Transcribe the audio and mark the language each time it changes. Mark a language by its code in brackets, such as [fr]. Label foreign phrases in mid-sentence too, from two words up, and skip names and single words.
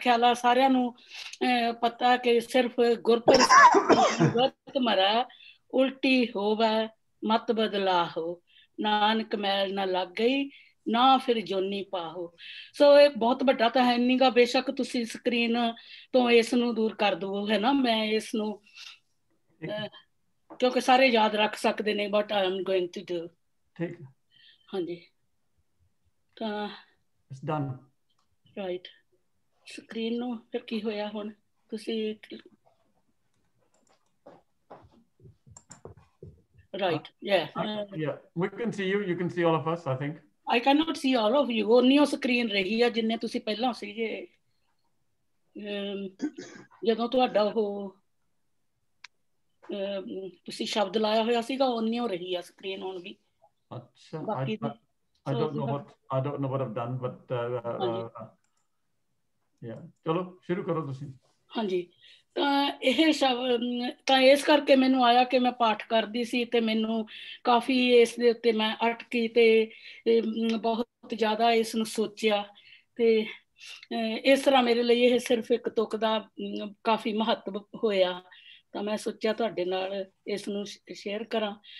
[pa] ਖਿਆਲ ਆ ਸਾਰਿਆਂ ਨੂੰ ਪਤਾ ਕਿ ਸਿਰਫ ਗੁਰਪੁਰਬ ਮਰਾ ਉਲਟੀ ਹੋਵੇ ਮਤ ਬਦਲਾ ਹੋ ਨਾਨਕ ਮੈਲ ਨਾ ਲੱਗ ਗਈ ਨਾ ਫਿਰ ਜੋਨੀ ਪਾਹੋ ਸੋ ਇਹ ਬਹੁਤ ਵੱਡਾ ਤਾਂ ਹੈ ਨਹੀਂਗਾ ਬੇਸ਼ੱਕ ਤੁਸੀਂ ਸਕਰੀਨ ਤੋਂ ਇਸ ਨੂੰ ਦੂਰ ਕਰ ਦਿਓ ਹੈ ਨਾ ਮੈਂ ਇਸ ਨੂੰ ਕਿਉਂਕਿ ਸਾਰੇ ਯਾਦ ਰੱਖ ਸਕਦੇ ਨੇ [en] but I am going to do [pa] ਠੀਕ ਹਾਂਜੀ ਤਾਂ [en] It's done. [pa] Right. Screen ਨੂੰ ਫਿਰ ਕੀ ਹੋਇਆ ਹੁਣ ਤੁਸੀਂ [en] right yeah yeah we can see you can see all of us I think I cannot see all of you [pa] ਉਹਨੀ ਸਕਰੀਨ ਰਹੀ ਆ ਜਿੰਨੇ ਤੁਸੀਂ ਪਹਿਲਾਂ ਸੀਗੇ ਜਦੋਂ ਤੁਹਾਡਾ ਉਹ ਤੁਸੀਂ ਸ਼ਬਦ ਲਾਇਆ ਹੋਇਆ ਸੀਗਾ ਉਹਨੀ ਰਹੀ ਆ ਸਕਰੀਨ ਹੁਣ ਵੀ [en] ਅੱਛਾ I don't know what I've done but yeah [pa] ਚਲੋ ਸ਼ੁਰੂ ਕਰੋ ਤੁਸੀਂ ਹਾਂਜੀ ਤਾਂ ਇਹ ਤਾਂ ਇਸ ਕਰਕੇ ਮੈਨੂੰ ਆਇਆ ਕਿ ਮੈਂ ਪਾਠ ਕਰਦੀ ਸੀ ਤੇ ਮੈਨੂੰ ਕਾਫੀ ਇਸ ਦੇ ਉੱਤੇ ਮੈਂ ਅਟਕੀ ਤੇ ਬਹੁਤ ਜ਼ਿਆਦਾ ਇਸ ਨੂੰ ਸੋਚਿਆ ਤੇ ਇਸ ਤਰ੍ਹਾਂ ਮੇਰੇ ਲਈ ਇਹ ਸਿਰਫ ਇੱਕ ਤੁਕ ਦਾ ਕਾਫੀ ਮਹੱਤਵ ਹੋਇਆ ਤਾਂ ਮੈਂ ਸੋਚਿਆ ਤੁਹਾਡੇ ਨਾਲ ਇਸ ਨੂੰ ਸ਼ੇਅਰ ਕਰਾਂ